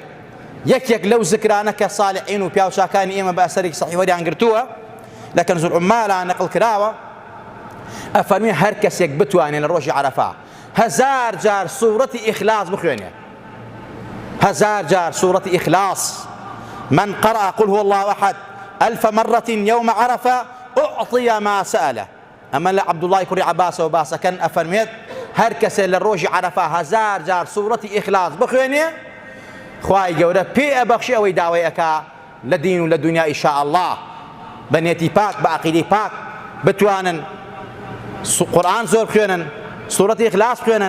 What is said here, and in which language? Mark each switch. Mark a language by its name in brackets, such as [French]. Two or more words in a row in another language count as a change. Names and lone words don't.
[Central Kurdish] یەکێک لەو زکرانە کە ساڵحین و پیاوچاکانی ئێمە بە ئەسەرێکی سەحیح وەریان گرتووە لە کەنز العمالە نەقڵ کراوە، ئەفەرمی هەر کەسێک بتوانێت لە ڕۆژی عەرەفا 1000 جار سوورەتی ئیخلاص بخوێنێ، 1000 جار سوورەتی ئیخلاص. [Arabic] من قرأ قل هو الله أحد 1000 مرة يوم عرفة أعطي ما سأله. [Central Kurdish] ئەمە لە عەبدوڵڵای کوڕی عەباسەوە باسەکەن ئەفەرمێت هەر کەسێ لە ڕۆژی عەرەفا 1000 جار سوورەتی ئیخلاص بخوێنێ، خوای گەورە پێ ئەبەخشێ ئەوەی داوای ئەکا لە دین و لە دنیا [Arabic] ئینشاء الله. [Central Kurdish] بە نێتی پاک بە عەقیدەی پاک بتوانن قورئان زۆر بخوێنن، سوورەتی ئیخلاص بخوێنن.